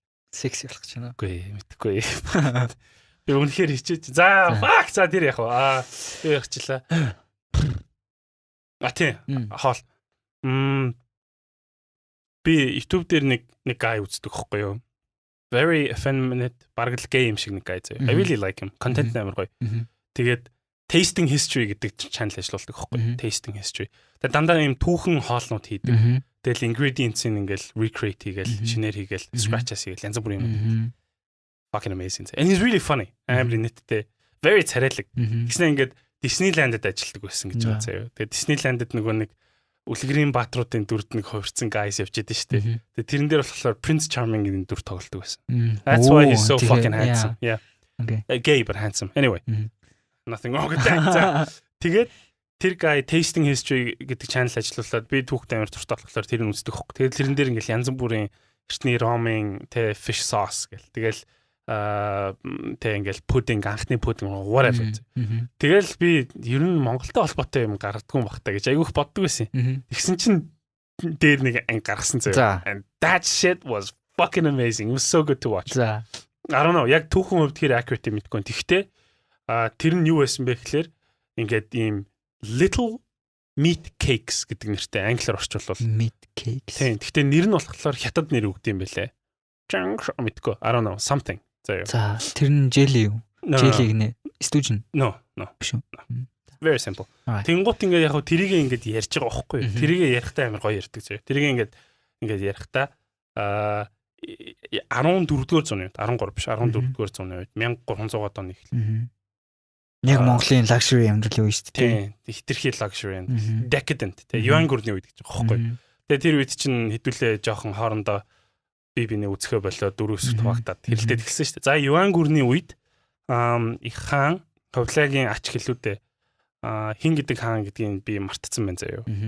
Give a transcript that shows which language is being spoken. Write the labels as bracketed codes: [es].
[mn] секси болох гэж байна. Үгүй мэдхгүй. Би үнэхээр хичээж. За, fuck за тэр яах вэ? Би ярьчлаа. Тийм. Хоол. Би YouTube дээр нэг guy үздэг хөхгүй юу? [en] Very effeminate, [mn] бараг л gay юм шиг нэг guy заяа. [en] I really like him. [mn] Content амар гоё. Тэгээд tasting history гэдэг channel ажилладаг хөхгүй. [en] Tasting history. [mn] Тэгээд дандаа юм түүхэн хоолнууд хийдэг. Тэгэл ingredients-ийг ингээл recreate хийгээл, шинээр хийгээл, scratch-аас хийгээл янз бүрийн юм. [en] Fucking amazing. And he's really funny. [mn] Амар нэттэй. Very царайлаг. Гэснээр ингээд Disneyland-д ажилладаг байсан гэж байна заяа. Тэгээд Disneyland-д нөгөө нэг Үлгэрийн баатруудын дүрд нэг хувирсан guys явж идэв штэ. Тэгээд тэрэн дээр болохоор Prince Charming-ийн дүр тоглолдог байсан. [en] That's why he's so fucking handsome. Yeah. Okay. Gay but handsome. Anyway. Nothing wrong with that. [mn] Тэгээд тэр guy tasting history гэдэг channel ажиллуулад би түүхтэй амар туртай болохоор тэр нь үздэг хөөх. Тэгээд тэрэн дээр ингээл янз бүрийн эртний ромын тэ fish sauce гэл. Тэгэл тэ ингээл pudding анхны [en] pudding whatever. [mn] Тэгэл би ер нь Монголтой холбоотой юм гаргадгүй багтаа гэж айгүйх боддог байсан. Тэгсэн чинь дээр нэг гаргасан зөө. [en] And that shit was fucking amazing. It was so good to watch. I don't know. [mn] Яг түүхэн хувьд тэр accurate мэдгүй. Тэгтээ тэр нь юу байсан бэ гэхээр ингээд ийм [en] little meat cakes [mn] гэдэг нэртэй англиар орчуулвал [en] meat cakes. [mn] Тийм. Тэгтээ нэр нь болохоор хятад нэр өгд юм байлээ. Мэдгүй. [en] I don't know. Something. [mn] За тэр нь jelly юу? Jelly гинэ. Стүүжин. [en] No. [mn] Биш үү? [en] Very simple. [mn] Тэнгуут ингээд яг тэрийг ингээд ярьж байгаа байхгүй юу? Тэрийг ярихтаа амар гоё ярьдаг зөө. Тэрийг ингээд ярихтаа 14-р зууны үед 13 биш 14-р зууны үед 1300-аад оны эхлэл. Яг Монголын luxury амьдрал юу шүү дээ. Тийм. Хитрхи [en] luxury and decadent. [mn] Тэгээ юан гүрний үед гэж байгаа байхгүй юу? Тэгээ тэр үед чинь хэдүүлээ жоохон хоорондоо биний үзэхэ болоод дөрөвс хуваагдаад хэрэлдээд эхэлсэн шүү дээ. За юан гүрний үед их хаан Ховлагийн ач хэлүүдээ хин гэдэг хаан гэдгийг би мартцсан байна заяа.